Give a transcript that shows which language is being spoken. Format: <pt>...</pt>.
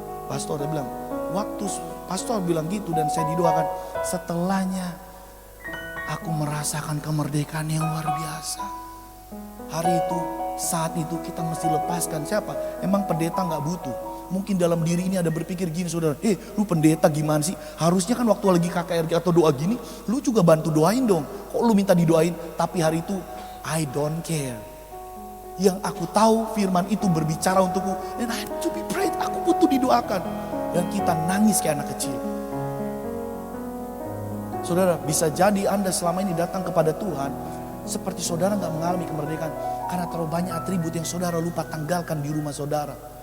<id>Pastor dia bilang, waktu pastor bilang gitu dan saya didoakan, setelahnya aku merasakan kemerdekaan yang luar biasa. Hari itu, saat itu kita mesti lepaskan siapa? Emang pendeta gak butuh. Mungkin dalam diri ini ada berpikir gini saudara, lu pendeta gimana sih? Harusnya kan waktu lagi KKRG atau doa gini, lu juga bantu doain dong. Kok lu minta didoain? Tapi hari itu,</id> <en>I don't care.</en> <id>Yang aku tahu firman itu berbicara untukku,</id> <en>and I have to be prayed,</en> <id>aku butuh didoakan. Dan kita nangis kayak anak kecil. Saudara, bisa jadi Anda selama ini datang kepada Tuhan seperti saudara gak mengalami kemerdekaan karena terlalu banyak atribut yang saudara lupa tanggalkan di rumah saudara.</id>